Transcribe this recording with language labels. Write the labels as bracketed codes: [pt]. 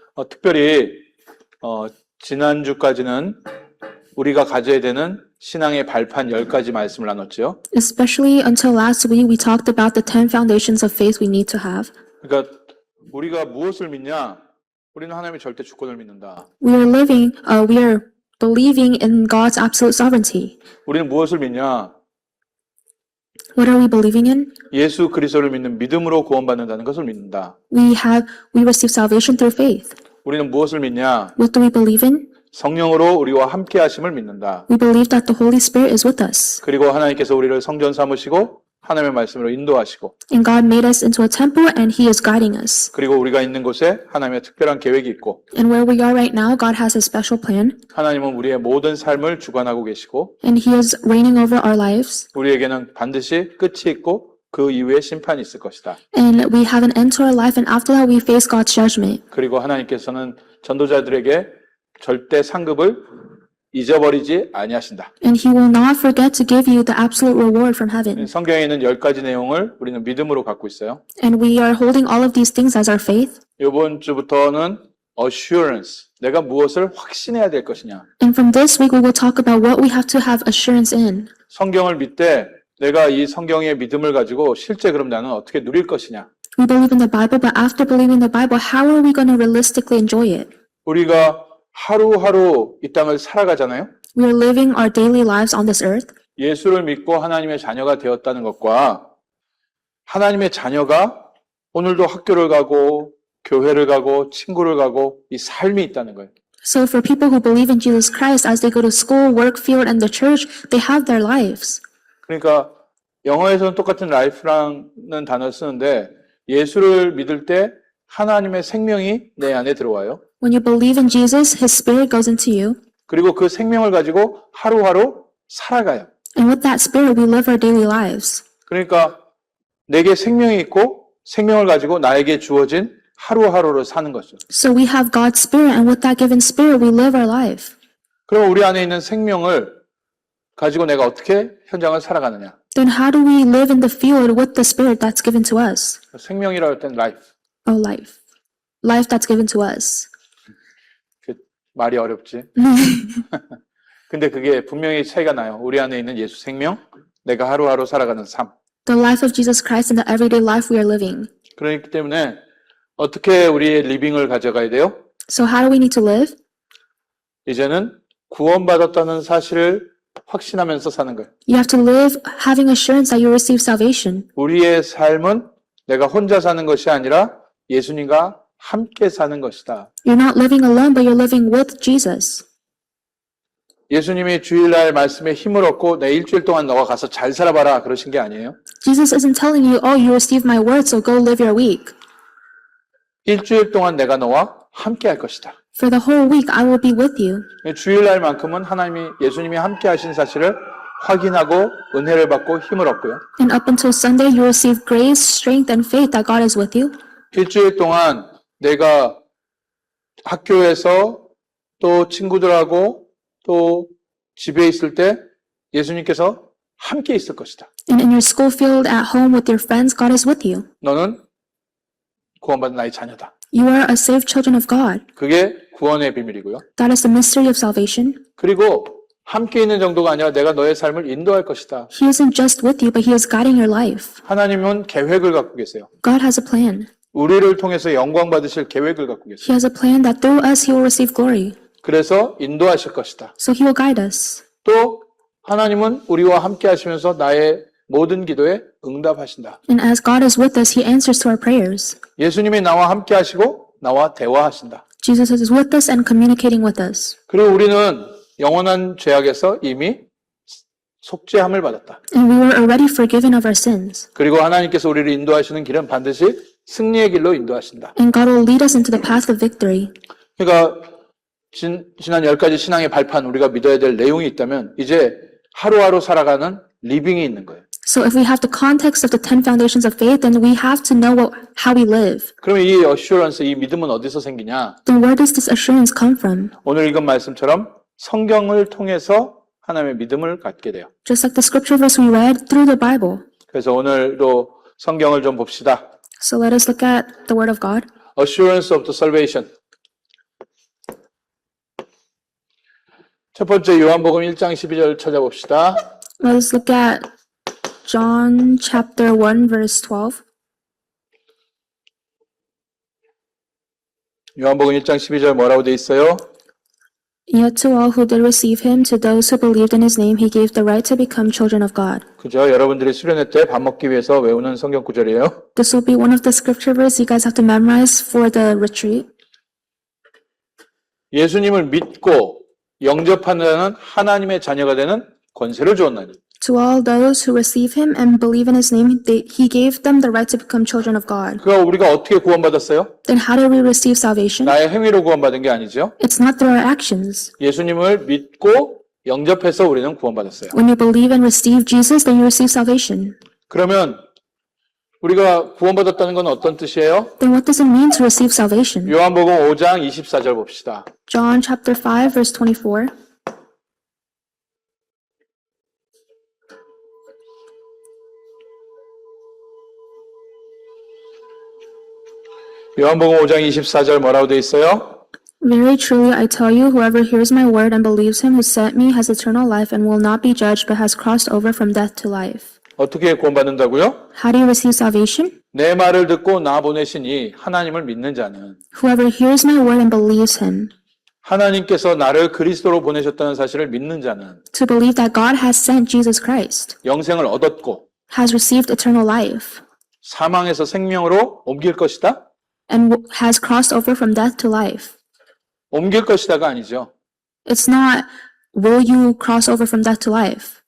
[ko] 특별히 지난주까지는 우리가 가져야 되는 신앙의 발판 10가지 말씀을 나눴죠. [en] Especially until last week, we talked about the 10 foundations of faith we need to have. [ko] 그러니까 우리가 무엇을 믿냐? 우리는 하나님의 절대 주권을 믿는다. [en] We are believing in God's absolute sovereignty. [ko] 우리는 무엇을 믿냐? [en] What are we believing in? [ko] 예수 그리스도를 믿는 믿음으로 구원받는다는 것을 믿는다. [en] We receive salvation through faith. [ko] 우리는 무엇을 믿냐? [en] What do we believe in? [ko] 성령으로 우리와 함께 하심을 믿는다. [en] We believe that the Holy Spirit is with us. [ko] 그리고 하나님께서 우리를 성전 삼으시고 하나님의 말씀으로 인도하시고 [en] And God made us into a temple and He is guiding us. [ko] 그리고 우리가 있는 곳에 하나님의 특별한 계획이 있고 [en] And where we are right now, God has a special plan. [ko] 하나님은 우리의 모든 삶을 주관하고 계시고 [en] And He is reigning over our lives. [ko] 우리에게는 반드시 끝이 있고 그 이후에 심판이 있을 것이다. [en] And we have an end to our life, and after that we face God's judgment. [ko] 그리고 하나님께서는 전도자들에게 절대 상급을 잊어버리지 아니하신다. [en] And He will not forget to give you the absolute reward from heaven. [ko] 성경에 있는 10가지 내용을 우리는 믿음으로 갖고 있어요. [en] And we are holding all of these things as our faith. [ko] 이번 주부터는 assurance, 내가 무엇을 확신해야 될 것이냐. [en] And from this week we will talk about what we have to have assurance in. [ko] 성경을 믿되 내가 이 성경의 믿음을 가지고 실제 그럼 나는 어떻게 누릴 것이냐. [en] We believe in the Bible, but after believing the Bible, how are we going to realistically enjoy it? [ko] 우리가 하루하루 이 땅을 살아가잖아요. [en] We are living our daily lives on this earth. [ko] 예수를 믿고 하나님의 자녀가 되었다는 것과 하나님의 자녀가 오늘도 학교를 가고 교회를 가고 친구를 가고 이 삶이 있다는 거예요. [en] So for people who believe in Jesus Christ, as they go to school, work, field, and the church, they have their lives. [ko] 그러니까 영어에서는 똑같은 life라는 단어를 쓰는데 예수를 믿을 때 하나님의 생명이 내 안에 들어와요. [en] When you believe in Jesus, His Spirit goes into you. [ko] 그리고 그 생명을 가지고 하루하루 살아가요. [en] And with that Spirit, we live our daily lives. [ko] 그러니까 내게 생명이 있고 생명을 가지고 나에게 주어진 하루하루를 사는 거죠. [en] So we have God's Spirit, and with that given Spirit, we live our life. [ko] 그럼 우리 안에 있는 생명을 가지고 내가 어떻게 현장을 살아가느냐? [en] Then how do we live in the field with the Spirit that's given to us? [ko] 생명이라고 할 땐 life. [en] Oh, life. Life that's given to us. [ko] 그 말이 어렵지. 근데 그게 분명히 차이가 나요. 우리 안에 있는 예수 생명, 내가 하루하루 살아가는 삶. [en] The life of Jesus Christ in the everyday life we are living. [ko] 그렇기 때문에 어떻게 우리의 리빙을 가져가야 돼요? [en] So how do we need to live? [ko] 이제는 구원받았다는 사실을 확신하면서 사는 거예요. [en] You have to live having assurance that you receive salvation. [ko] 우리의 삶은 내가 혼자 사는 것이 아니라 예수님과 함께 사는 것이다. [en] You're not living alone, but you're living with Jesus. [ko] 예수님이 주일날 말씀에 힘을 얻고 내 일주일 동안 너가 가서 잘 살아봐라 그러신 게 아니에요. [en] Jesus isn't telling you, oh, you received my word, so go live your week. [ko] 일주일 동안 내가 너와 함께 할 것이다. [en] For the whole week, I will be with you. [ko] 주일날만큼은 예수님이 함께 하신 사실을 확인하고 은혜를 받고 힘을 얻고요. [en] And up until Sunday, you receive grace, strength, and faith that God is with you. [ko] 일주일 동안 내가 학교에서 또 친구들하고 또 집에 있을 때 예수님께서 함께 있을 것이다. [en] And in your school field, at home, with your friends, God is with you. [ko] 너는 구원받은 나의 자녀다. [en] You are a saved children of God. [ko] 그게 구원의 비밀이고요. [en] That is the mystery of salvation. [ko] 그리고 함께 있는 정도가 아니라 내가 너의 삶을 인도할 것이다. [en] He isn't just with you, but He is guiding your life. [ko] 하나님은 계획을 갖고 계세요. [en] God has a plan. [ko] 우리를 통해서 영광 받으실 계획을 갖고 계세요. [en] He has a plan that through us He will receive glory. [ko] 그래서 인도하실 것이다. [en] So He will guide us. [ko] 또 하나님은 우리와 함께 하시면서 나의 모든 기도에 응답하신다. [en] And as God is with us, He answers to our prayers. [ko] 예수님이 나와 함께 하시고 나와 대화하신다. [en] Jesus is with us and communicating with us. [ko] 그리고 우리는 영원한 죄악에서 이미 속죄함을 받았다. [en] And we were already forgiven of our sins. [ko] 그리고 하나님께서 우리를 인도하시는 길은 반드시 승리의 길로 인도하신다. [en] And God will lead us into the path of victory. [ko] 그러니까 지난 10가지 신앙의 발판 우리가 믿어야 될 내용이 있다면 이제 하루하루 살아가는 리빙이 있는 거예요. [en] So if we have the context of the 10 foundations of faith, then we have to know how we live. [ko] 그러면 이 어슈런스, 이 믿음은 어디서 생기냐? [en] Then where does this assurance come from? [ko] 오늘 읽은 말씀처럼 성경을 통해서 하나님의 믿음을 갖게 돼요. [en] Just like the scripture verse we read through the Bible. [ko] 그래서 오늘도 성경을 좀 봅시다. [en] So let us look at the Word of God. Assurance of the salvation. [ko] 첫 번째 요한복음 1장 12절 찾아봅시다. [en] Let us look at John chapter 1 verse 12. [ko] 요한복음 1장 12절 뭐라고 돼 있어요? [en] Yet to all who did receive him, to those who believed in his name, he gave the right to become children of God. [ko] 그죠? 여러분들이 수련회 때 밥 먹기 위해서 외우는 성경 구절이에요. [en] This will be one of the scripture verses you guys have to memorize for the retreat. [ko] 예수님을 믿고 영접하는 자는 하나님의 자녀가 되는 권세를 주었나니. [en] To all those who receive him and believe in his name, he gave them the right to become children of God. [ko] 그가 우리가 어떻게 구원받았어요? [en] Then how do we receive salvation? [ko] 나의 행위로 구원받은 게 아니죠. [en] It's not through our actions. [ko] 예수님을 믿고 영접해서 우리는 구원받았어요. [en] When you believe and receive Jesus, then you receive salvation. [ko] 그러면 우리가 구원받았다는 건 어떤 뜻이에요? [en] Then what does it mean to receive salvation? [ko] 요한복음 5장 24절 봅시다. [en] John chapter 5 verse 24. [ko] 요한복음 5장 24절 뭐라고 돼 있어요? [en] Very truly I tell you, whoever hears my word and believes him who sent me has eternal life and will not be judged but has crossed over from death to life. [ko] 어떻게 구원받는다고요? [en] How do you receive salvation? [ko] 내 말을 듣고 나 보내신 이 하나님을 믿는 자는 [en] Whoever hears my word and believes him. [ko] 하나님께서 나를 그리스도로 보내셨다는 사실을 믿는 자는 [en] To believe that God has sent Jesus Christ. [ko] 영생을 얻었고 [en] Has received eternal life. [ko] 사망에서 생명으로 옮길 것이다? [en] And has crossed over from death to life. [ko] 옮길 것이다가 아니죠. [en] It's not, will you cross over from death to life?